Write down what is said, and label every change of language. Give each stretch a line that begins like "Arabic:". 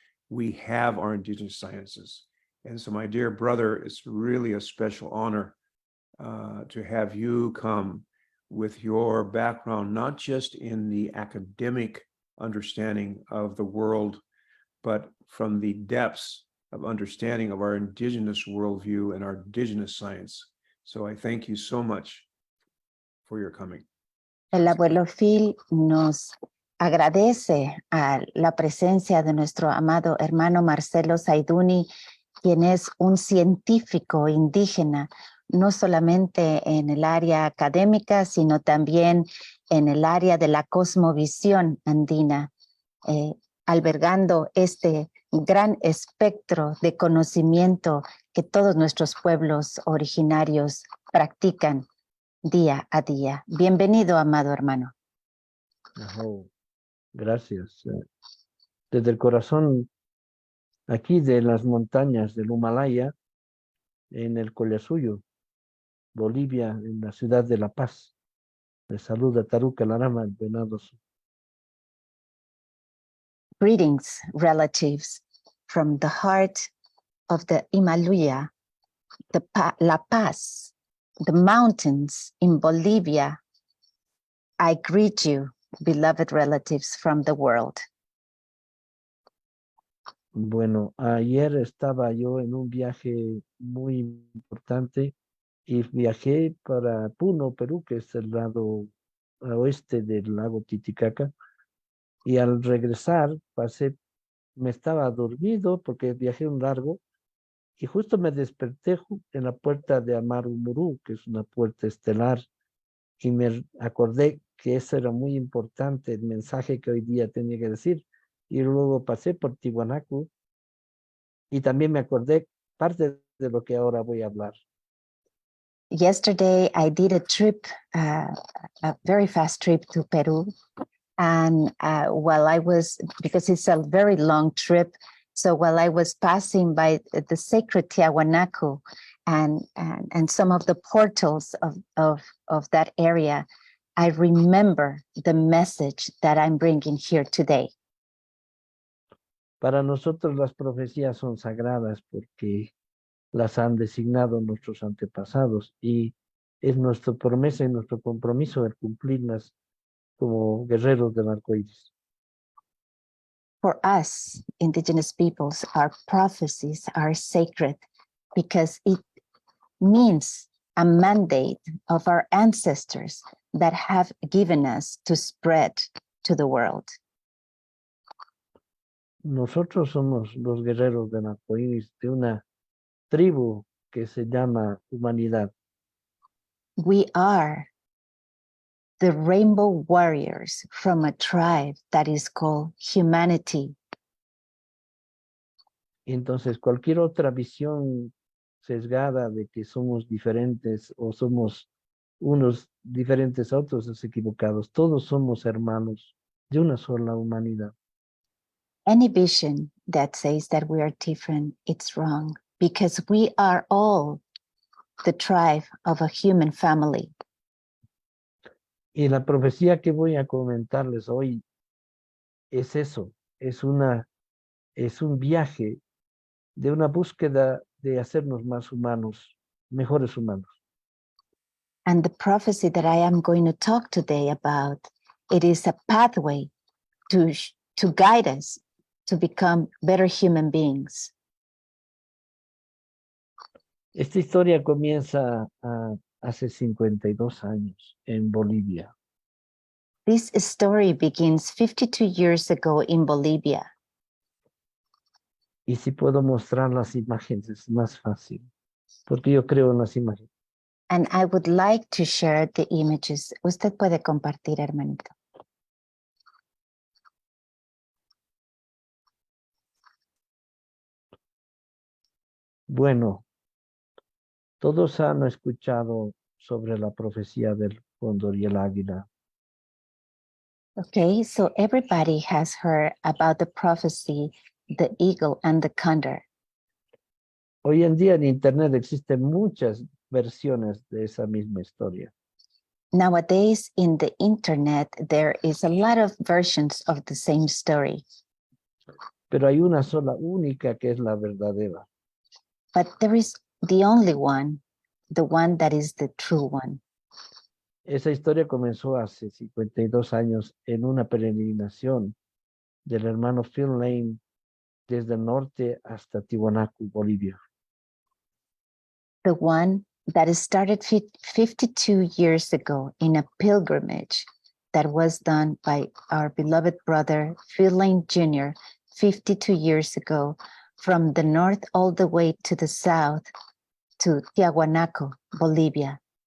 English: We have our indigenous sciences. And so, my dear brother, it's really a special honor to have you come with your background, not just in the academic understanding of the world, but from the depths of understanding of our indigenous worldview and our indigenous science. So I thank you so much for your coming.
Spanish: El abuelo Phil nos agradece a la presencia de nuestro amado hermano Marcelo Zaiduni, quien es un científico indígena, no solamente en el área académica, sino también en el área de la cosmovisión andina, albergando este gran espectro de conocimiento que todos nuestros pueblos originarios practican día a día. Bienvenido, amado hermano. Gracias. Desde el corazón, aquí de las montañas del Himalaya, en el Collasuyo, Bolivia, en la ciudad de La Paz. Les saluda Taruka Larama Blue Deer.
English: Greetings, relatives, from the heart of the Himalaya, La Paz, the mountains in Bolivia. I greet you, beloved relatives from the world.
Spanish: Bueno, ayer estaba yo en un viaje muy importante y viajé para Puno, Perú, que es el lado oeste del lago Titicaca. Y al regresar me estaba dormido porque viajé un largo y justo me desperté en la puerta de Aymara, que es una puerta estelar, y me acordé que eso era muy importante, el mensaje que hoy día tenía que decir. Y luego pasé por Tiwanaku y también me acordé parte de lo que ahora voy a hablar.
English: Yesterday, I did a trip, a very fast trip to Peru. And while I was, because it's a very long trip, so while I was passing by the sacred Tiwanaku and some of the portals of that area, I remember the message that I'm bringing here today.
Spanish: Para nosotros las profecías son sagradas porque las han designado nuestros antepasados y es nuestra promesa y nuestro compromiso el cumplirlas como guerreros del arco iris.
English: For us, indigenous peoples, our prophecies are sacred because it means a mandate of our ancestors that have given us to spread to the world.
Spanish: Nosotros somos los guerreros del arco iris de una tribu que se llama humanidad.
English: We are the rainbow warriors from a tribe that is called humanity.
Spanish: Entonces, cualquier otra visión sesgada de que somos diferentes o somos unos diferentes a otros es equivocados. Todos somos hermanos de una sola humanidad.
English: Any vision that says that we are different, it's wrong, because we are all the tribe of a human family.
Spanish: Y la profecía que voy a comentarles hoy es eso, es un viaje de una búsqueda de hacernos más humanos, mejores humanos.
English: And the prophecy that I am going to talk today about, it is a pathway to guide us to become better human beings.
Spanish: Esta historia comienza hace 52 años en Bolivia.
English: This story begins 52 years ago in Bolivia.
Spanish: Y si puedo mostrar las imágenes es más fácil, porque yo creo en las imágenes.
English: And I would like to share the images.
Spanish: Usted puede compartir, hermanito. Bueno, todos han escuchado sobre la profecía del cóndor y el águila.
English: Okay, so everybody has heard about the prophecy, the eagle and the condor.
Spanish: Hoy en día en Internet existen muchas versiones de esa misma historia.
English: Nowadays in the internet, there is a lot of versions of the same story,
Spanish: Pero hay una sola única que es la verdadera.
English: but there is the only one, the one that is the true one.
Spanish: Esa historia comenzó hace 52 años en una peregrinación del hermano Phil Lane desde el norte hasta Tiwanaku, Bolivia.
English: The one that started 52 years ago in a pilgrimage that was done by our beloved brother, Phil Lane Jr., 52 years ago, from the north all the way to the south to Tiahuanaco, Bolivia.